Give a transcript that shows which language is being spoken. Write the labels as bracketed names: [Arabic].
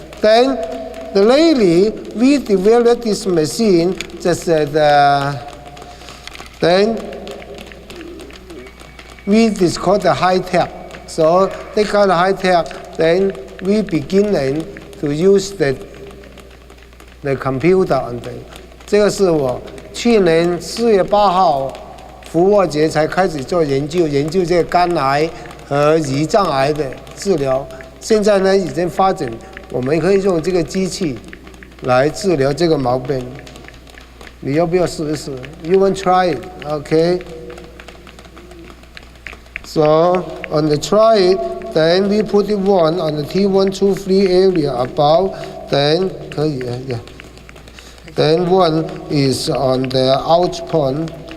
[English] Then the lady, we developed this machine. Just then we discovered the high tech. So they got high tech. Then we begin then to use the computer on them. [Chinese] 这个是我去年4月8号复活节才开始做研究这个肝癌和胰脏癌的治疗。现在呢，已经发展，我们可以用这个机器来治疗这个毛病。你要不要试一试 ？ [English] You want try it? Okay. So on the try it, then we put it one on the T1, 2, 3 area above. Then [Chinese] 可以 [English] yeah. Then one is on the out point.